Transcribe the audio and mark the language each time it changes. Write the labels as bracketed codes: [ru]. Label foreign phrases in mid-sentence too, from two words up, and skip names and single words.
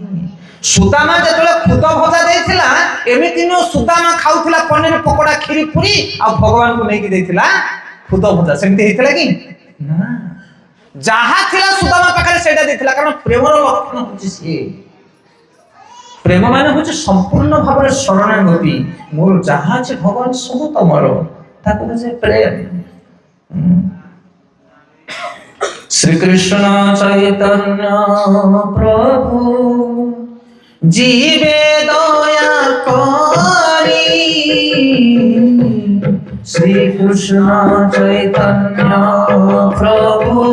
[or] ସୁଦାମା ଯେତେବେଳେ ଖୁଦ ଭଜା ଦେଇଥିଲା, ଏମିତି ନୁହଁ ସୁଦାମା ଖାଉଥିଲା ପନିର ପକୋଡା କ୍ଷୀରି ପୁରୀ ଆଉ ଭଗବାନଙ୍କୁ ନେଇକି ଦେଇଥିଲା ଖୁଦ ଭଜା। ସେମିତି ହେଇଥିଲା କି? ନା। ଯାହା ଥିଲା ସୁଦାମା ପାଖରେ ସେଇଟା ଦେଇଥିଲା, କାରଣ ପ୍ରେମର ଲକ୍ଷଣ ହଉଛି ସିଏ। ପ୍ରେମ ମାନେ ହଉଛି ସମ୍ପୂର୍ଣ୍ଣ ଭାବରେ ଶରଣାଗତି। ମୋର ଯାହା ଅଛି ଭଗବାନ ସବୁ ତମର, ତାକୁ ହଉଛି ପ୍ରେମ। [bn] শ্রীকৃষ্ণ চৈতন্য প্রভু জীবে দয়া করি, শ্রীকৃষ্ণ চৈতন্য প্রভু